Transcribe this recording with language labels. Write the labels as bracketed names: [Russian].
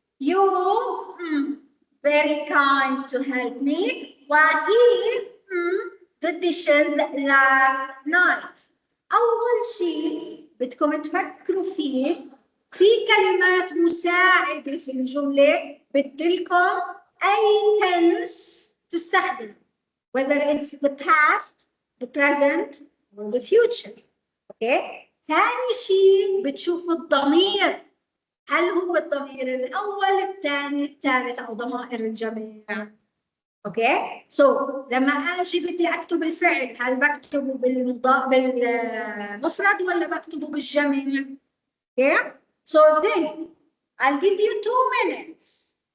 [English] You very kind to help me. While he the dishes last night. [Arabic] أول شيء بدكم تفكروا فيه في كلمات مساعدة في الجملة بدلكم أي tense تستخدم. [English] Whether it's the past, the present, or the future. Okay? [Arabic] ثاني شيء بتشوفوا الضمير. هل هو الضمير الأول، الثاني، الثالث أو ضمائر الجميع؟ اوكي سو لما اجي بدي اكتب الفعل هل بكتبه بالمفرد ولا بكتبه بالجمع؟ اوكي سو [English] then I'll give you 2 minutes.